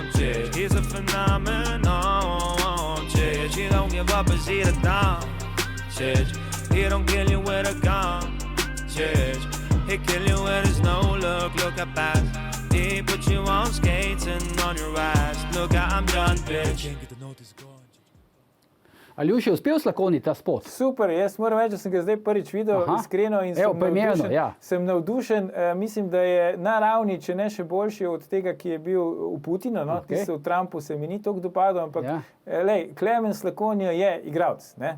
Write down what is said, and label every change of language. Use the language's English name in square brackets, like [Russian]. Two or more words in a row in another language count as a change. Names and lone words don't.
[English] Chidge, he's a phenomenon. Chidge, he don't give up as he down. Chidge, he don't kill you with a gun. Chidge, he kill you with his no look at past. He put you on skates and on your ass. Look, I'm done, bitch. [Slovenian] Aljuš, je uspel Slakonji ta spot? Super, jaz moram reči, da sem ga zdaj prvič videl, iskreno in sem navdušen. Mislim, da je na ravni, če ne še boljši od tega, ki je bil v Putinu, tisti v Trumpu se mi ni toliko dopadel, ampak Klemen Slakonja je igralec, ne?